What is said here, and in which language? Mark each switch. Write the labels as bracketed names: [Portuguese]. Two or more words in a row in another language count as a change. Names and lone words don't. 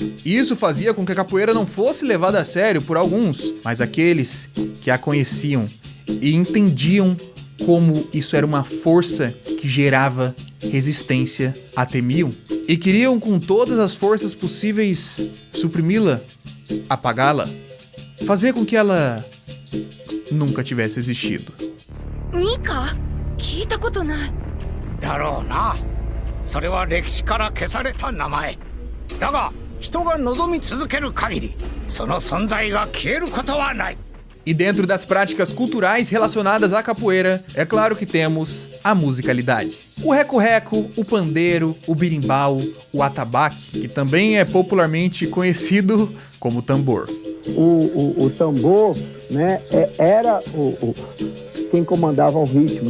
[Portuguese] Isso fazia com que a capoeira não fosse levada a sério por alguns, mas aqueles que a conheciam e entendiam como isso era uma força que gerava resistência a temiam e queriam com todas as forças possíveis suprimi-la, apagá-la, fazer com que ela nunca tivesse existido. [Japanese] Nika? 聞いたことない。だろうな。それは歴史から消された名前。だが、人が望み続ける限り、その存在が消えることはない。 [Portuguese] E dentro das práticas culturais relacionadas à capoeira, é claro que temos a musicalidade. O reco-reco, o pandeiro, o birimbau, o atabaque, que também é popularmente conhecido como tambor. O tambor, né, era quem comandava o ritmo.